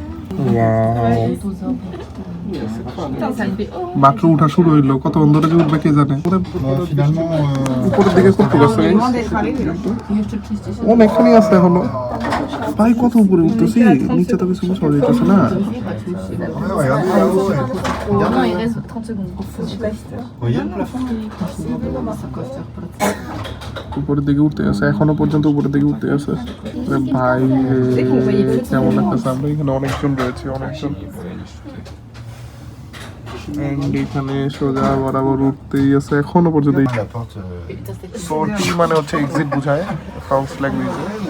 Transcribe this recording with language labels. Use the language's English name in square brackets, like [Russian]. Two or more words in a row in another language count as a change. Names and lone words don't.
[Bangla] মাত্র উঠা শুরু হইলো, কত অন্ধরে যে উঠবে কে জানে। উপরের দিকে কত আছে, অনেকখানি আছে এখনো ভাই, কত উপরে উঠতেছি, নিচে তো কিছু বোঝা যাইতেছে না। [French] Non, il reste 30 secondes. [Bangla] উপরের দিকে উঠতে আছে, এখনো পর্যন্ত উপরের দিকে উঠতে আছে ভাই। কেমন লাগতেছে, আমরা এখানে অনেকজন রয়েছে, অনেকজন। এখানে সোজা বরাবর উঠতেই আছে এখনো পর্যন্ত। সর্টি মানে হচ্ছে এক্সিট বুঝায় ফ্রান্স ল্যাঙ্গুয়েজে।